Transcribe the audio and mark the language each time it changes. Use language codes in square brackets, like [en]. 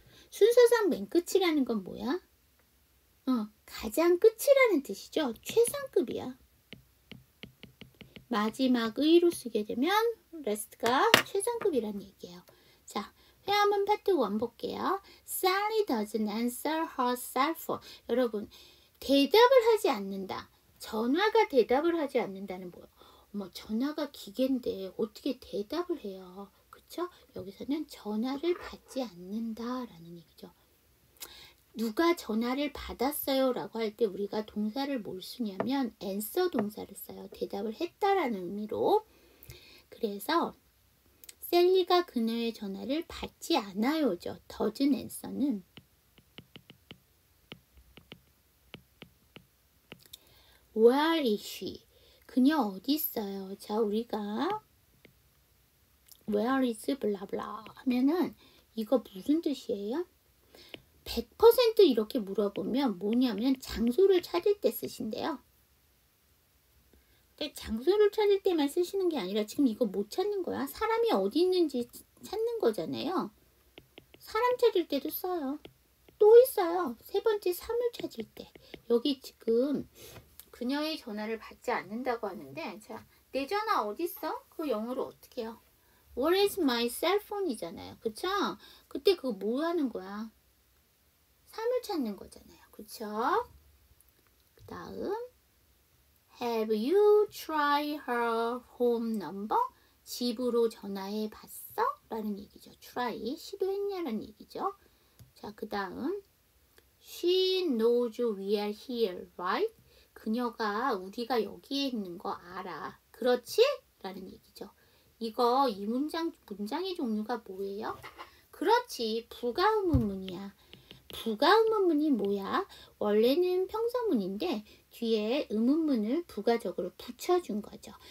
[ko] 순서상 맨 끝이라는 건 뭐야? 가장 끝이라는 뜻이죠. 최상급이야. 마지막의로 쓰게 되면 last가 최상급이라는 얘기예요. 자, 회화문 파트 1 볼게요. [en] Sally doesn't answer her cell phone. [ko] 여러분, 대답을 하지 않는다. 전화가 대답을 하지 않는다는 뭐예요? 전화가 기계인데 어떻게 대답을 해요? 그쵸? 여기서는 전화를 받지 않는다라는 얘기죠. 누가 전화를 받았어요 라고 할 때 우리가 동사를 뭘 쓰냐면 answer 동사를 써요. 대답을 했다라는 의미로. 그래서 셀리가 그녀의 전화를 받지 않아요죠. [en] doesn't answer는 where is she? [ko] 그녀 어디 있어요? 자, 우리가 where is 블라블라 하면은 이거 무슨 뜻이에요? 100% 이렇게 물어보면 뭐냐면 장소를 찾을 때 쓰신대요. 장소를 찾을 때만 쓰시는 게 아니라 지금 이거 못 찾는 거야. 사람이 어디 있는지 찾는 거잖아요. 사람 찾을 때도 써요. 또 있어요. 세 번째, 사물 찾을 때. 여기 지금 그녀의 전화를 받지 않는다고 하는데, 자, 내 전화 어딨어? 그거 영어로 어떻게 해요? [en] Where is my cell phone? [ko] 이잖아요. 그쵸? 그때 그거 뭐 하는 거야? 사물 찾는 거잖아요. 그쵸? 그 다음, [en] Have you tried her home number? [ko] 집으로 전화해 봤어? 라는 얘기죠. try, 시도했냐라는 얘기죠. 자, 그 다음, [en] She knows we are here, right? [ko] 그녀가 우리가 여기에 있는 거 알아. 그렇지? 라는 얘기죠. 이거 이 문장의 종류가 뭐예요? 그렇지, 부가의문문이야. 부가의문문이 뭐야? 원래는 평서문인데 뒤에 의문문을 부가적으로 붙여준 거죠.